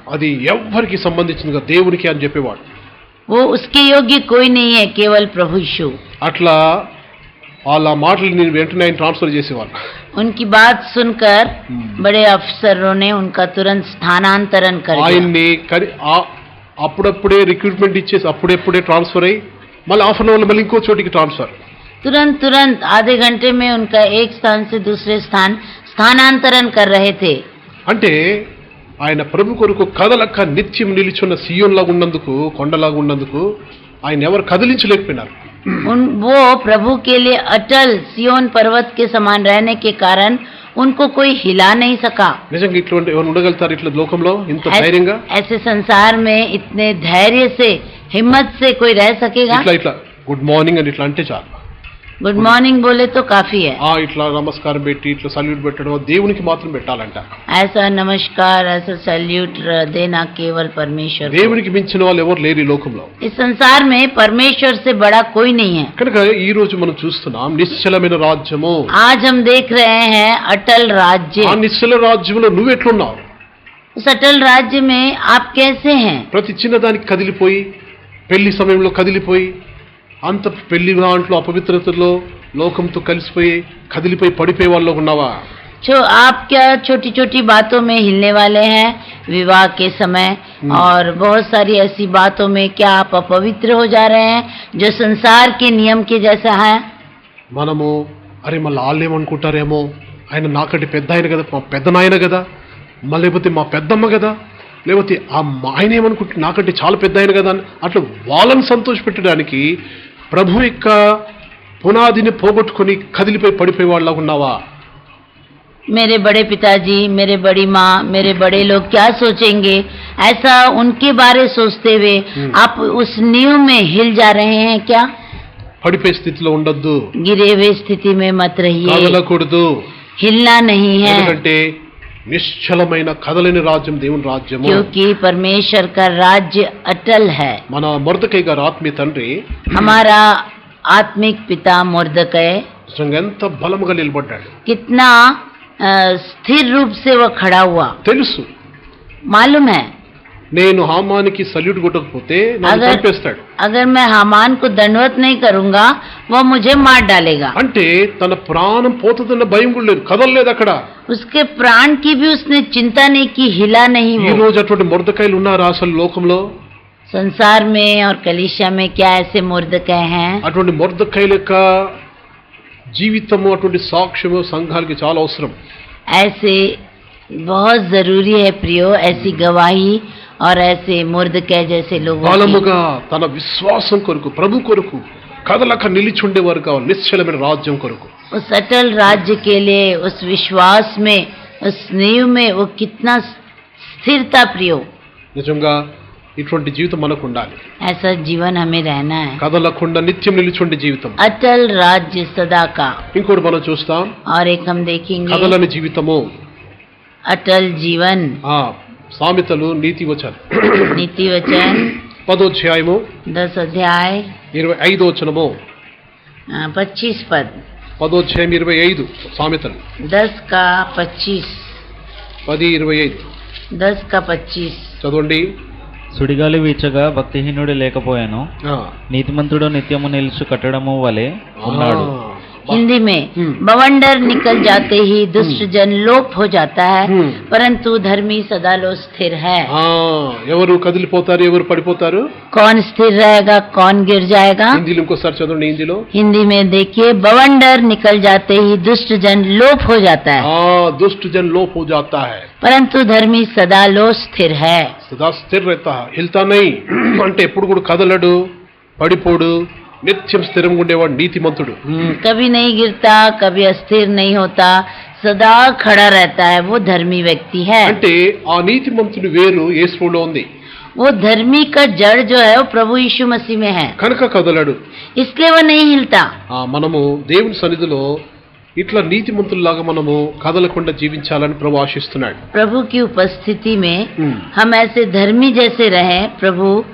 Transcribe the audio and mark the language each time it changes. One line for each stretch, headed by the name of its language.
Telugu: అది ఎవరికి సంబంధించిందిగా దేవునికి అని చెప్పేవాడు.
Hindi: वो उसके योग्य कोई नहीं है, केवल प्रभु यीशु.
Telugu: అట్లా వాళ్ళ మాటలు నేను వెంటనే ఆయన ట్రాన్స్ఫర్ చేసేవాడు.
Hindi: उनकी बात सुनकर बड़े अफसरों ने उनका तुरंत स्थानांतरण कर दिया.
Telugu: ఆయన్ని అప్పుడప్పుడే రిక్రూట్మెంట్ ఇచ్చేసి అప్పుడప్పుడే ట్రాన్స్ఫర్ అయ్యి మళ్ళీ హాఫ్ అన్ అవర్ మళ్ళీ ఇంకో చోటికి ట్రాన్స్ఫర్.
Hindi: तुरंत आधे घंटे में उनका एक स्थान से दूसरे स्थान स्थानांतरण कर रहे थे.
Telugu: అంటే ఆయన ప్రభు కొరకు కదలక నిత్యం నిలిచున్న సియోన్లాగా ఉన్నందుకు, కొండలాగా ఉన్నందుకు ఆయన ఎవరు కదిలించలేకపోయినారు.
Hindi: वो प्रभु के लिए अटल सियोन पर्वत के समान रहने के कारण उनको कोई हिला नहीं सका.
Telugu: నిజంగా ఇటువంటి ఎవరు ఉండగలుగుతారు ఇట్లా లోకంలో ఇంత ధైర్యంగా?
Hindi: ऐसे संसार में इतने धैर्य से, हिम्मत से कोई रह सकेगा?
Telugu: ఇట్లా గుడ్ మార్నింగ్ అని ఇట్లా అంటే చాలు.
Hindi: गुड मॉर्निंग बोले तो काफी है.
Telugu: ఇట్లా నమస్కారం పెట్టి ఇట్లా సల్యూట్ పెట్టడం దేవునికి మాత్రం పెట్టాలంట.
Hindi: ऐसा नमस्कार, ऐसा सैल्यूट देना केवल परमेश्वर.
Telugu: దేవునికి మించిన వాళ్ళు ఎవరు లేరు ఈ లోకంలో.
Hindi: इस संसार में परमेश्वर से बड़ा कोई नहीं है.
Telugu: కనుక ఈ రోజు మనం చూస్తున్నాం నిశ్చలమైన రాజ్యము.
Hindi: आज हम देख रहे हैं अटल राज्य.
Telugu: ఆ నిశ్చల రాజ్యంలో నువ్వు ఎట్లున్నావు?
Hindi: उस अटल राज्य में आप कैसे हैं?
Telugu: ప్రతి చిన్నదానికి కదిలిపోయి, పెళ్లి సమయంలో కదిలిపోయి, అంత పెళ్లి దాంట్లో అపవిత్రతలో లోకంతో కలిసిపోయి కదిలిపోయి పడిపోయే వాళ్ళు ఉన్నావా?
Hindi: जो आप क्या छोटी छोटी बातों में हिलने वाले हैं विवाह के समय, और बहुत सारी ऐसी बातों में क्या आप अपवित्र हो जा रहे हैं जो संसार के नियम के जैसा है?
Telugu: మనము అరే మళ్ళీ వాళ్ళు ఏమనుకుంటారేమో, ఆయన నాకంటే పెద్ద ఆయన కదా, మా పెద్ద నాయన కదా, మళ్ళీ లేకపోతే మా పెద్దమ్మ కదా, లేకపోతే ఆయన ఏమనుకుంటే నాకంటే చాలా పెద్ద ఆయన కదా అని అట్లా వాళ్ళని సంతోషపెట్టడానికి ప్రభు యొక్క పునాదిని పోగొట్టుకొని కదిలిపోయి పడిపోయే వాళ్ళ ఉన్నావా?
Hindi: मेरे बड़े पिताजी, मेरे बड़ी माँ, मेरे बड़े लोग क्या सोचेंगे, ऐसा उनके बारे सोचते हुए आप उस नींव में हिल जा रहे हैं क्या?
Telugu: పడిపోయే స్థితిలో ఉండొద్దు,
Hindi: गिरे हुए स्थिति में मत रहिए,
Telugu: కదలకూడదు.
Hindi: हिलना नहीं है,
Telugu: ఎందుకంటే నిశ్చలమైన కదలని రాజ్యం దేవుని రాజ్యము.
Hindi: क्योंकि परमेश्वर का राज्य अटल है.
Telugu: మన మొర్దెకై గారు ఆత్మీయ తండ్రి
Hindi: हमारा आत्मिक पिता मुर्दकै
Telugu: నిజంగా ఎంత బలముగా నిలబడ్డాడు.
Hindi: कितना स्थिर रूप से वो खड़ा हुआ.
Telugu: తెలుసు
Hindi: मालूम है,
Telugu: నేను హామానికి సల్యూట్ కొట్టకపోతే నన్ను చంపేస్తాడు.
Hindi: अगर मैं हामान को दंडवत नहीं करूंगा वो मुझे मार डालेगा.
Telugu: అంటే తన ప్రాణం పోతుందన్న భయం కూడా లేదు, కదలలేదు అక్కడ.
Hindi: उसके प्राण की भी उसने चिंता नहीं की, हिला नहीं.
Telugu: ఈ
Hindi: वो
Telugu: రోజు అటువంటి మొర్దెకైలు ఉన్నారా అసలు లోకంలో?
Hindi: संसार में और कलीसिया में क्या ऐसे मुर्दकै हैं?
Telugu: అటువంటి మొర్దెకైల యొక్క జీవితము, అటువంటి సాక్ష్యము సంఘాలకి చాలా అవసరం.
Hindi: ऐसे बहुत जरूरी है प्रियो, ऐसी गवाही और ऐसे मुर्दकै जैसे लोगों की.
Telugu: బలముగా తన విశ్వాసం కొరకు, ప్రభు కొరకు కదలక నిలిచుండేవారు కావాలి, నిశ్చలమైన రాజ్యం కొరకు.
Hindi: उस अटल राज्य के लिए, उस विश्वास में, उस नींव में वो कितना स्थिरता प्रियो.
Telugu: నిజంగా ఇటువంటి జీవితం మనకు ఉండాలి.
Hindi: ऐसा जीवन हमें रहना है,
Telugu: కదలకుండా నిత్యం నిలిచుండే జీవితం.
Hindi: अटल राज्य सदा का.
Telugu: ఇంకోటి మనం చూస్తాం,
Hindi: और एक हम देखेंगे
Telugu: కదలని జీవితము.
Hindi: अटल जीवन.
Telugu: సామెతలు నీతి వచనం
Hindi: नीति वचन
Telugu: 10వ అధ్యాయము
Hindi: 10 अध्याय
Telugu: 25వ వచనము.
Hindi: 25 पद.
Telugu: 10వ అధ్యాయం 25 సామెతలు
Hindi: 10 का 25. 10:25 10 का 25.
Telugu: చదవండి. సుడిగాలి వీచగా భక్తిహీనుడు లేకపోయాను, నీతిమంతుడు నిత్యము నిలుచు కట్టడము వలె ఉన్నాడు.
Hindi: हिंदी में बवंडर निकल जाते ही दुष्ट जन लोप हो जाता है, परंतु धर्मी सदा लो स्थिर है.
Telugu: ఎవరు కదిలిపోతారు, ఎవరు పడిపోతారు?
Hindi: कौन स्थिर रहेगा, कौन गिर जाएगा?
Telugu: హిందీలో ఇంకోసారి చదవండి. హిందీలో
Hindi: हिंदी में देखिए, बवंडर निकल जाते ही दुष्ट जन लोप हो जाता है, दुष्ट जन लोप हो जाता है, परंतु धर्मी सदा लो स्थिर है. సదా స్థిర్ रहता है, హిల్తా नहीं.
Telugu: అంటే ఎప్పుడు కూడా కదలడు, పడిపోడు, నిత్యం స్థిరంగా ఉండేవాడు నీతిమంతుడు.
Hindi: कभी नहीं गिरता, कभी अस्थिर नहीं होता, सदा खड़ा रहता है, वो धर्मी व्यक्ति है.
Telugu: అంటే ఆ నీతిమంతుని వేరు యేసులో ఉంది.
Hindi: वो धर्मी का जड़ जो है वो प्रभु यीशु मसीह में है,
Telugu: కనుక కదలడు.
Hindi: इसलिए वो नहीं हिलता.
Telugu: మనము దేవుని సన్నిధిలో ఇట్లా నీతిమంతుల్లాగా మనము కదలకుండా జీవించాలని ప్రభు ఆశిస్తున్నాడు.
Hindi: प्रभु की उपस्थिति में हम ऐसे धर्मी जैसे रहें, प्रभु